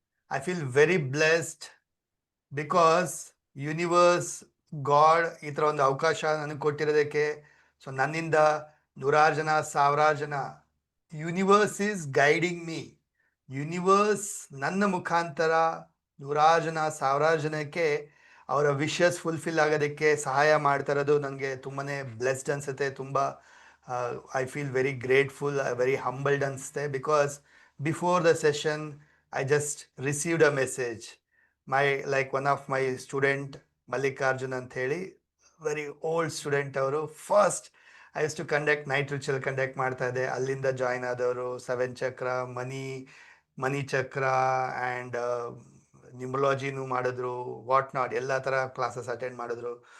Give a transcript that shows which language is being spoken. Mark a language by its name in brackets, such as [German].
[English] I feel very blessed because universe, God [Kannada] ಈ ಥರ ಒಂದು ಅವಕಾಶ ನನಗೆ ಕೊಟ್ಟಿರೋದಕ್ಕೆ. ಸೊ ನನ್ನಿಂದ 100 ಜನ 1000 ಜನ, [English] Universe is guiding me. [Kannada] Universe ನನ್ನ ಮುಖಾಂತರ 100 ಜನ 1000 ಜನಕ್ಕೆ ಅವರ ವಿಶಸ್ ಫುಲ್ಫಿಲ್ ಆಗೋದಕ್ಕೆ ಸಹಾಯ ಮಾಡ್ತಾ ಇರೋದು ನನಗೆ ತುಂಬಾ ಬ್ಲೆಸ್ಡ್ ಅನಿಸುತ್ತೆ. [English] ತುಂಬ I feel very grateful, very humbled [Kannada] ಅನಿಸುತ್ತೆ. [English] Because before the session I just received a message. One of my student, Mallikarjun [Kannada] ಅಂತ ಹೇಳಿ, [English] Very old student ಅವರು. First I use to conduct night ritual [Kannada] conduct ಮಾಡ್ತಾ ಇದ್ದೆ. ಅಲ್ಲಿಂದ join ಆದವರು 7 ಚಕ್ರ, ಮನಿ ಚಕ್ರ ಆ್ಯಂಡ್ ನ್ಯೂಮರಾಲಜಿನೂ ಮಾಡಿದ್ರು, ವಾಟ್ ನಾಟ್ ಎಲ್ಲ ಥರ ಕ್ಲಾಸಸ್ ಅಟೆಂಡ್ ಮಾಡಿದ್ರು.